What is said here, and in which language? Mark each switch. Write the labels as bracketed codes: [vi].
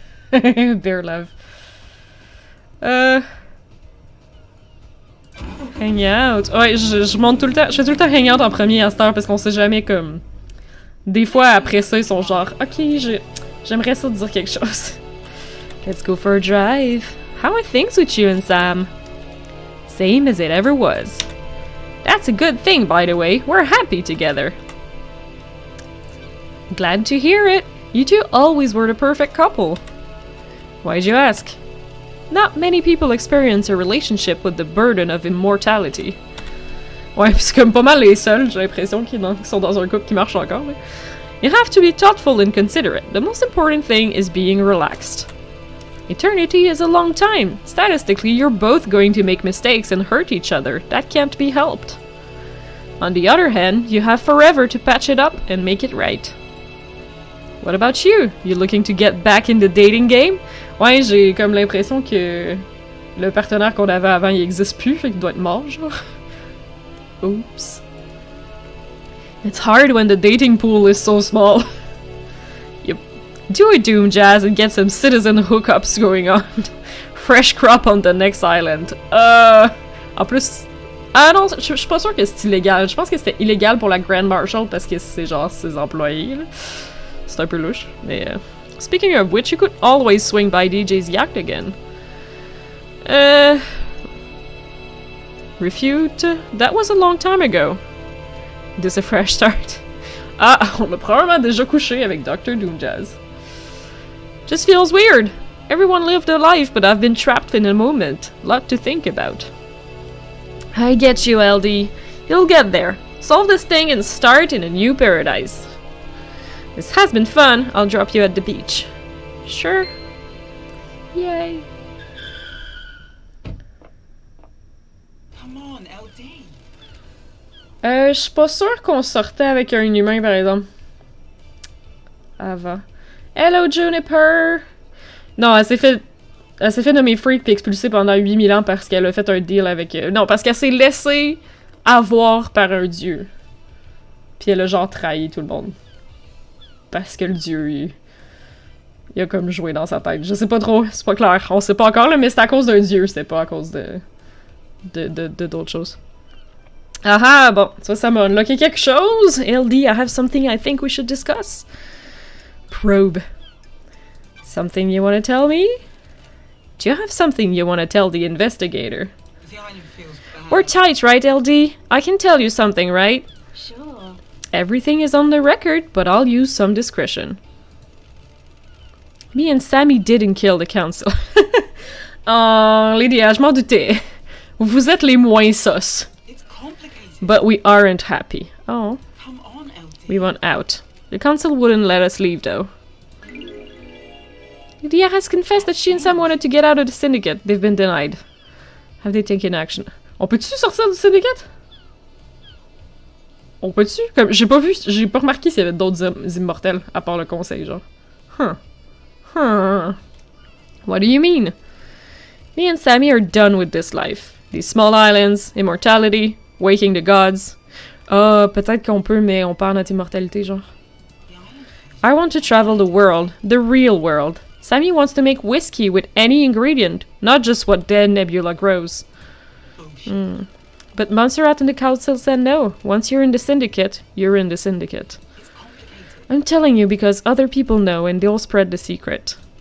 [en] Bear love. Hang out. [fr] Ouais, je monte tout le temps. Je fais tout le temps hang out en premier à cette heure parce qu'on sait jamais comme. Des fois après ça, ils sont genre, ok, j'aimerais ça te dire quelque chose. [en] Let's go for a drive. How are things with you and Sam? Same as it ever was. That's a good thing, by the way. We're happy together. Glad to hear it. You two always were the perfect couple. Why'd you ask? Not many people experience a relationship with the burden of immortality. [fr] Ouais, pis c'est comme pas mal les seuls, j'ai l'impression, qui sont dans un couple qui marche encore. Là. [en] You have to be thoughtful and considerate. The most important thing is being relaxed. Eternity is a long time. Statistically, you're both going to make mistakes and hurt each other. That can't be helped. On the other hand, you have forever to patch it up and make it right. What about you? You looking to get back in the dating game? [fr] Ouais, j'ai comme l'impression que le partenaire qu'on avait avant, il existe plus, fait qu'il doit être mort, genre. [en] Oops. It's hard when the dating pool is so small. Do a Doom Jazz and get some citizen hookups going on. Fresh crop on the next island. [fr] En plus... Ah non, je suis pas sûre que c'est illégal. Je pense que c'était illégal pour la Grand Marshal parce que c'est genre ses employés. C'est un peu louche. Mais... [en] Speaking of which, you could always swing by DJ's yacht again. Refute? That was a long time ago. This a fresh start. [fr] Ah, on a probablement déjà couché avec Dr. [en] Doom Jazz. Just feels weird. Everyone lived a life, but I've been trapped in a moment. Lot to think about. I get you, LD. You'll get there. Solve this thing and start in a new paradise. This has been fun. I'll drop you at the beach. Sure. Yay. Come on, LD. [fr] Je suis pas sûre qu'on sortait avec un humain, par exemple. avant. [en] Hello, Juniper! [fr] Non, elle s'est fait nommer freak puis expulsée pendant 8000 ans parce qu'elle a fait un deal avec... non, parce qu'elle s'est laissée avoir par un dieu. Puis elle a genre trahi tout le monde. Parce que le dieu, il a comme joué dans sa tête. Je sais pas trop, c'est pas clair. On sait pas encore, là, mais c'est à cause d'un dieu, c'est pas à cause de d'autres choses. Ah ah, bon, ça m'a unlocké quelque chose. [en] LD, I have something I think we should discuss. Probe. Something you want to tell me? Do you have something you want to tell the investigator? The island feels bad. We're tight, right, LD? I can tell you something, right? Sure. Everything is on the record, but I'll use some discretion. Me and Sammy didn't kill the council. [fr] Oh, Lydia, je m'en doutais. Vous êtes les moins sus. [en] It's complicated. But we aren't happy. Oh, Come on, LD. we want out. The council wouldn't let us leave, though. Lydia has confessed that she and Sam wanted to get out of the syndicate. They've been denied. Have they taken action? [fr] On peut-tu sortir du syndicate? On peut-tu? Comme, j'ai pas remarqué s'il y avait d'autres immortels, à part le conseil, genre. [en] What do you mean? Me and Sammy are done with this life. These small islands, immortality, waking the gods. [fr] Peut-être qu'on peut, mais on perd notre immortalité, genre. [en] I want to travel the world, the real world. Sammy wants to make whiskey with any ingredient, not just what dead Nebula grows. Bullshit. But Montserrat and the council said no. Once you're in the syndicate, you're in the syndicate. It's complicated. I'm telling you because other people know and they'll spread the secret.